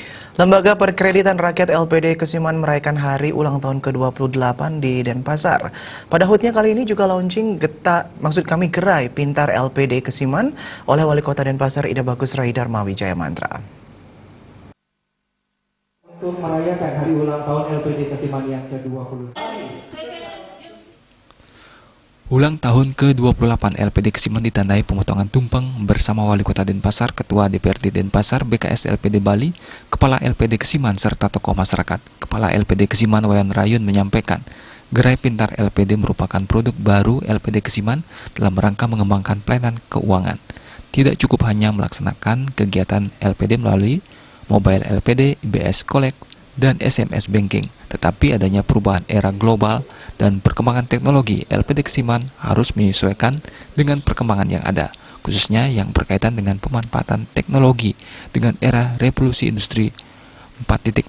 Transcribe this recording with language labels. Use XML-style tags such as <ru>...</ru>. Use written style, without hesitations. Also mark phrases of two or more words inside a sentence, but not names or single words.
<id>Lembaga Perkreditan Rakyat LPD Kesiman merayakan hari ulang tahun ke-28 di Denpasar. Pada HUT-nya kali ini juga launching Gerai Pintar LPD Kesiman oleh Wali Kota Denpasar Ida Bagus Raidharma Wijaya Mantra. Untuk merayakan hari ulang tahun LPD Kesiman yang ke-20. Ulang tahun ke-28 LPD Kesiman ditandai pemotongan tumpeng bersama Wali Kota Denpasar, Ketua DPRD Denpasar, BKS LPD Bali, Kepala LPD Kesiman, serta tokoh masyarakat. Kepala LPD Kesiman Wayan Rayun menyampaikan, Gerai Pintar LPD merupakan produk baru LPD Kesiman dalam rangka mengembangkan pelayanan keuangan. Tidak cukup hanya melaksanakan kegiatan LPD melalui mobile LPD, IBS Collect, dan SMS Banking, tetapi adanya perubahan era global dan perkembangan teknologi, LPD Kesiman harus menyesuaikan dengan perkembangan yang ada, khususnya yang berkaitan dengan pemanfaatan teknologi dengan era revolusi industri 4.0.</id>